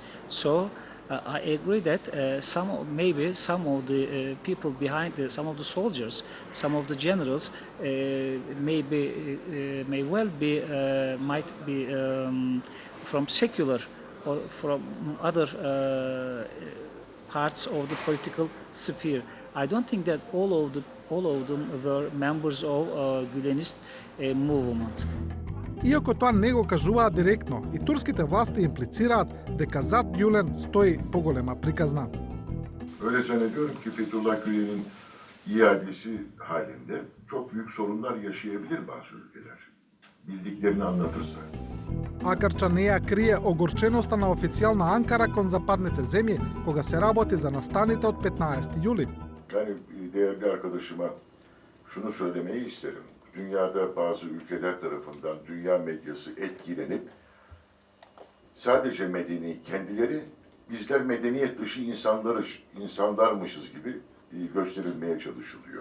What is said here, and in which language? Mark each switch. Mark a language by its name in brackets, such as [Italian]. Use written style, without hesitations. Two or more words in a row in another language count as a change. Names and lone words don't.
[English] So I agree that some of the people behind some of the soldiers, some of the generals, might be from secular or from other parts of the political sphere. I don't think that all of them were members of Gülenist movement. [Macedonian] Иако тоа не го кажуваат директно, и турските власти имплицираат дека зад Гюлен стои поголема приказна. [Turkish] Öyle zannediyorum ki Fethullah Gülen'in iadesi halinde çok büyük sorunlar yaşayabilir bazı ülkeler. Bildiklerini anlatırsa. [Macedonian] Акарча не ја крие огорченоста на официјална Анкара кон западните земји кога се работи за настаните од 15 јули. [Turkish] Yani değerli arkadaşıma şunu söylemeyi isterim. Dünyada bazı ülkeler tarafından dünya medyası etkilenip sadece medeni kendileri bizler medeniyet dışı insanlarmışız gibi gösterilmeye çalışılıyor.